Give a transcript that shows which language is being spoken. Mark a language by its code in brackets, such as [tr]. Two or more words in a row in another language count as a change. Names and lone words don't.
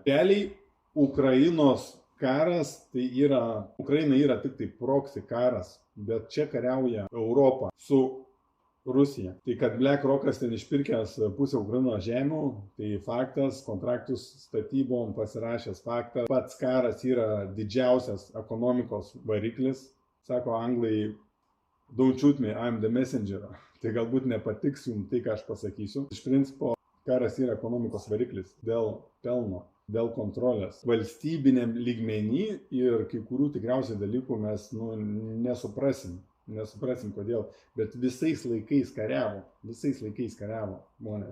[lt] Realiai Ukrainos karas Ukraina yra tik tai proxy karas, bet čia kariauja Europą su Rusija. Tai kad BlackRockas ten išpirkęs pusę Ukrainos žemių, tai faktas, kontraktus statybom pasirašęs faktas. Pats karas yra didžiausias ekonomikos variklis, sako anglai, [en] don't shoot me, I'm the messenger. [lt] Tai galbūt nepatiks jums tai, ką aš pasakysiu. Iš principo, karas yra ekonomikos variklis dėl pelno, dėl kontrolės. Valstybiniam lygmenį ir kai kurių tikriausiai dalykų mes nesuprasim kodėl, bet visais laikais kariavo žmonės.